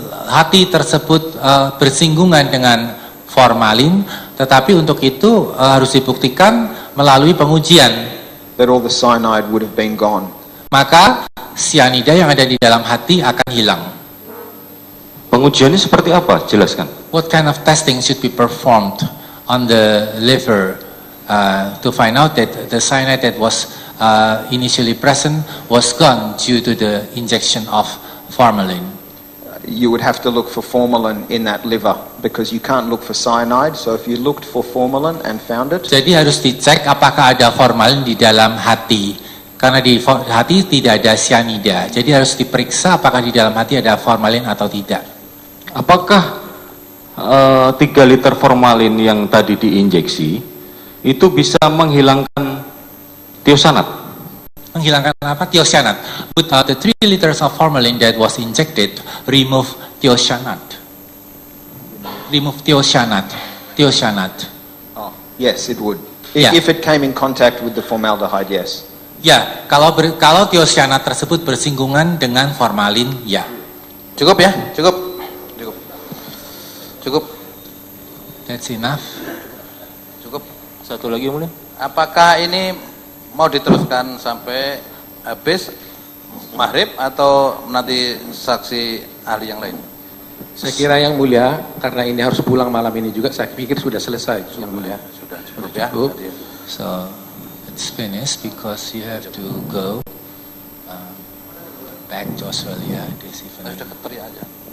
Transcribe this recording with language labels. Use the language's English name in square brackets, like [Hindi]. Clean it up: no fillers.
[Indonesian] hati tersebut bersinggungan dengan formalin, tetapi untuk itu harus dibuktikan melalui pengujian. [English] that all the cyanide would have been gone. [Indonesian] Maka sianida yang ada di dalam hati akan hilang. Pengujiannya seperti apa? Jelaskan. [English] What kind of testing should be performed on the liver to find out that the cyanide that was initially present was gone due to the injection of formalin? You would have to look for formalin in that liver because you can't look for cyanide. So if you looked for formalin and found it, [Indonesian] Jadi harus dicek apakah ada formalin di dalam hati. Karena di hati tidak ada sianida. Jadi harus diperiksa apakah di dalam hati ada formalin atau tidak. Apakah 3 liter formalin yang tadi diinjeksi itu bisa menghilangkan tiosanat? Menghilangkan apa? Thiocyanat. [English] But the 3 liters of formalin that was injected remove thiocyanat. Remove thiocyanat. Thiocyanat. oh, yes, it would. Yeah. If it came in contact with the formaldehyde, yes. [Indonesian] Ya, kalau thiocyanat tersebut bersinggungan dengan formalin, ya. Cukup ya? Cukup. Cukup. Cukup. [English] That's enough. [Indonesian] Cukup. Satu lagi, Mulia. Apakah ini mau diteruskan sampai habis maghrib atau nanti saksi ahli yang lain? Saya kira yang mulia, karena ini harus pulang malam ini juga, saya pikir sudah selesai yang mulia. Sudah cukup ya. Cukup. [English] So it's finished because you have to go back to Australia this evening. [Indonesian] Sudah keteri aja.